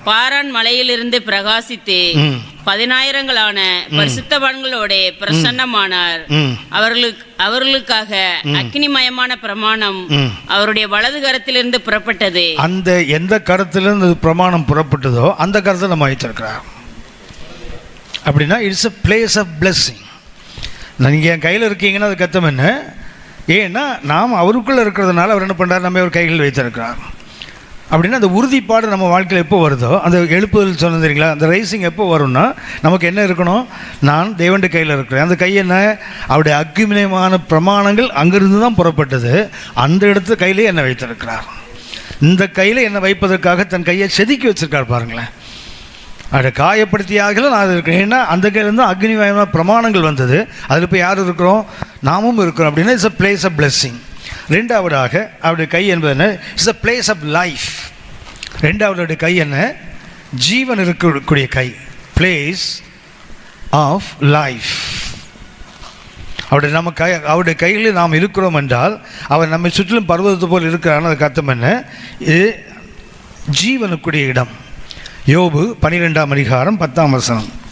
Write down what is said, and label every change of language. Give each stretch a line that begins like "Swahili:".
Tamil: பாரான் மலையிலிருந்து பிரகாசித்து 10,000-களான பரிசுத்தவான்களோட பிரசன்னமானார். அவர்களுக்காக அக்னிமயமான பிரமாணம் அவருடைய வலது கரத்திலிருந்து புறப்பட்டது. அந்த எந்த கரத்திலிருந்து பிரமாணம் புறப்பட்டதோ அந்த கரத்தை நம்ம வைத்திருக்கிறார். அப்படின்னா
English: It's a place of blessing.
Tamil: நீங்கள் என் கையில் இருக்கீங்கன்னா அது கத்தம் என்ன? ஏன்னா நாம் அவருக்குள்ளே இருக்கிறதுனால அவர் என்ன பண்ணுறார்? நம்ம அவர் கைகளில் வைத்திருக்கிறார். அப்படின்னா அந்த உறுதிப்பாடு நம்ம வாழ்க்கையில் எப்போ வருதோ, அந்த எழுப்புதல் சொன்னது தெரியுங்களா, அந்த ரைசிங் எப்போ வரும்னா நமக்கு என்ன இருக்கணும்? நான் தேவனுடைய கையில் இருக்கிறேன். அந்த கை என்ன? அவருடைய அக்னிமயமான பிரமாணங்கள் அங்கிருந்து தான் புறப்பட்டது. அந்த இடத்து கையிலே என்னை வைத்திருக்கிறார். இந்த கையில் என்னை வைப்பதற்காக தன் கையை செதுக்கி வச்சிருக்கார் பாருங்களேன். அதை காயப்படுத்தியாக நான் இருக்கிறேன். ஏன்னா அந்த கையிலேருந்து அக்னிமயமான பிரமாணங்கள் வந்தது. அதில் இப்போ யார் இருக்கிறோம்? நாமும் இருக்கிறோம். அப்படின்னா
English: It's a place of blessing.
Tamil: 2ஆவதாக அவருடைய கை என்பது என்ன?
English: It's a place of life.
Tamil: 2ஆவதுடைய கை என்ன? ஜீவன் இருக்கக்கூடிய கை,
English: place of life.
Tamil: அவருடைய கையில் நாம் இருக்கிறோம் என்றால் அவர் நம்மை சுற்றிலும் பர்வதத்தை போல் இருக்கிறான்னு அதுக்கு அர்த்தம் என்ன? இது ஜீவனுக்குரிய இடம். யோபு 12ஆம் அதிகாரம் 10ஆம் வசனம்.